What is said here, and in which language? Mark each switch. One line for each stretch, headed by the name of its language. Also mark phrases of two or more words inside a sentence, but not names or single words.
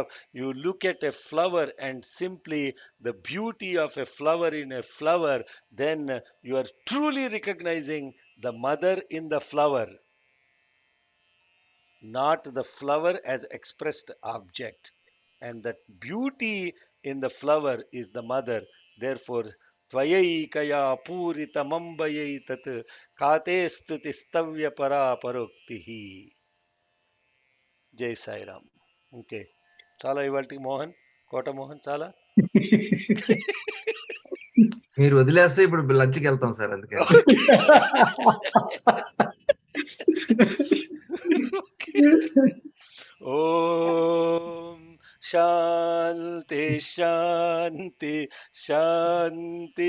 English: You look at a flower and simply the beauty of a flower in a flower, then you are truly recognizing the mother in the flower, not the flower as expressed object. And that beauty in the flower is the mother. Therefore,
Sanskrit: त्वयैकया पूरितमम्बयै तत् का ते स्तुति परा परोक्तिः.
Hindi: जय साई राम.
English: Okay.
Telugu: చాలా ఇవాళకి మోహన్ కోట మోహన్ చాలా మీరు వదిలేస్తే ఇప్పుడు లంచ్కి వెళ్తాం సార్ అందుకని.
Sanskrit: ఓం శాంతి శాంతి శాంతి.